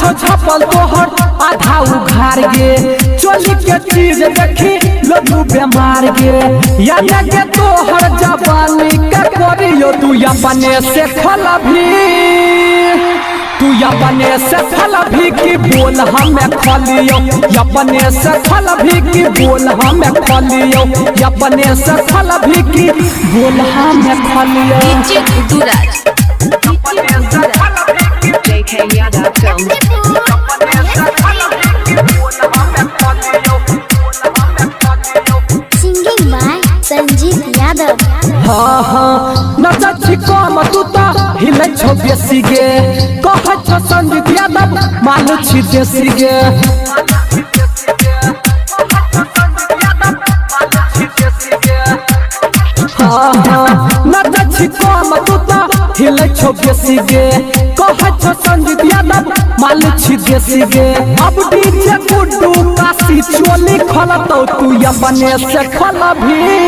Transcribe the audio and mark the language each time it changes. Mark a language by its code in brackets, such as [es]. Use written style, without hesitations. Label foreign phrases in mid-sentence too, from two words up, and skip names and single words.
[mai] छपल तोहर आधा उखाड़ गे चोली के चीज देखी लोग बेमार गे यानी के तोहर जवानी के करियो तू अपने से खोलभी तू अपने से खोलभी की बोल हमें खोलियो अपने से खोलभी की बोल हमें खोलियो अपने से खोलभी की बोल हमें खोलियो [en] JK Yadav Film. Singing by Sanjeev Yadav. [mai] नचा छिको मतुता हिले छो बेसी गे कह छो संजीव यादव मानु छी देसी गे नचा छिको मतुता हिले छो बेसी गे कह छो संजीव यादव मानु छी देसी गे अब डीजे गुड्डू काशी चोली खोलतो तू अपने से खोलभी